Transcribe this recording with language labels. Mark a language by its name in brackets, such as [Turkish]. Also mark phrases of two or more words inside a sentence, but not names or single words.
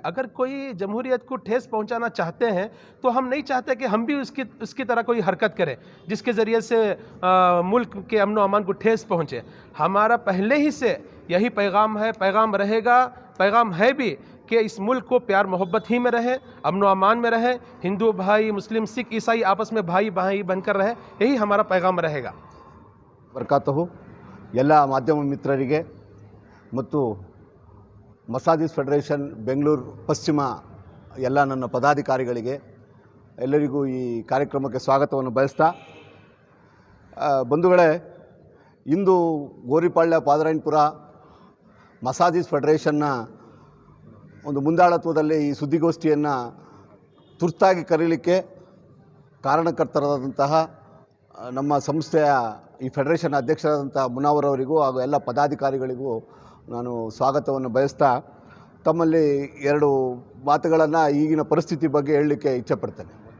[Hindi] अगर कोई जमहूरियत को ठेस पहुंचाना चाहते हैं तो हम नहीं चाहते कि हम भी उसकी तरह कोई हरकत करें जिसके ज़रिए से मुल्क के अमन व अमान को ठेस पहुंचे। हमारा पहले ही से यही पैगाम है, पैगाम रहेगा, पैगाम है भी कि इस मुल्क को प्यार मोहब्बत ही में रहे, अमन व अमान में रहे, हिंदू भाई, मुस्लिम, सिख, ईसाई आपस में भाई भाई बनकर रहे, यही हमारा पैगाम रहेगा। [Kannada] ಬರ್ಕಾತಹು ಎಲ್ಲ ಮಾಧ್ಯಮ ಮಿತ್ರರಿಗೆ ಮತ್ತು ಮಸಾಜಿದ್ ಫೆಡರೇಷನ್ ಬೆಂಗಳೂರು ಪಶ್ಚಿಮ ಎಲ್ಲ ನನ್ನ ಪದಾಧಿಕಾರಿಗಳಿಗೆ ಎಲ್ಲರಿಗೂ ಈ ಕಾರ್ಯಕ್ರಮಕ್ಕೆ ಸ್ವಾಗತವನ್ನು ಬಯಸ್ತಾ, ಬಂಧುಗಳೇ, ಇಂದು ಗೋರಿಪಾಳ್ಯ ಪಾದರಾಯನಪುರ ಮಸಾಜಿದ್ ಫೆಡರೇಷನ್ನ ಒಂದು ಮುಂದಾಳತ್ವದಲ್ಲಿ ಈ ಸುದ್ದಿಗೋಷ್ಠಿಯನ್ನು ತುರ್ತಾಗಿ ಕರೀಲಿಕ್ಕೆ ಕಾರಣಕರ್ತರಾದಂತಹ ನಮ್ಮ ಸಂಸ್ಥೆಯ ಈ ಫೆಡರೇಷನ್ ಅಧ್ಯಕ್ಷರಾದಂಥ ಮುನಾವರ್ ಅವರಿಗೂ ಹಾಗೂ ಎಲ್ಲ ಪದಾಧಿಕಾರಿಗಳಿಗೂ ನಾನು ಸ್ವಾಗತವನ್ನು ಬಯಸ್ತಾ ತಮ್ಮಲ್ಲಿ 2 ಮಾತುಗಳನ್ನು ಈಗಿನ ಪರಿಸ್ಥಿತಿ ಬಗ್ಗೆ ಹೇಳಲಿಕ್ಕೆ ಇಚ್ಛೆಪಡ್ತೇನೆ.